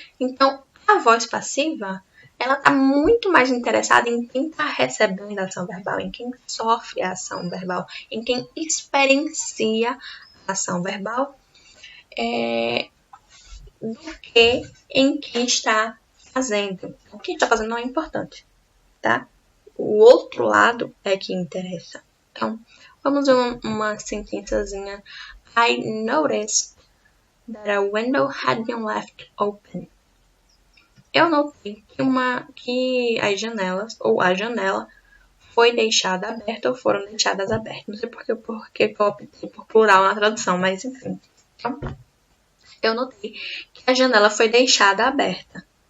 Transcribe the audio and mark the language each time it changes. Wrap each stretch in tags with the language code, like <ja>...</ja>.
<pt>Então, a voz passiva, ela está muito mais interessada em quem está recebendo a ação verbal, em quem sofre a ação verbal, em quem experiencia a ação verbal, do que em quem está fazendo. O que está fazendo não é importante, tá? O outro lado é que interessa. Então, vamos ver uma sentençazinha.</pt> <en>I noticed that a window had been left open.</en> <pt>Eu notei que as janelas, ou a janela, foi deixada aberta ou foram deixadas abertas. Não sei porque eu optei por plural na tradução, mas enfim. Então, eu notei que a janela foi deixada aberta.</pt>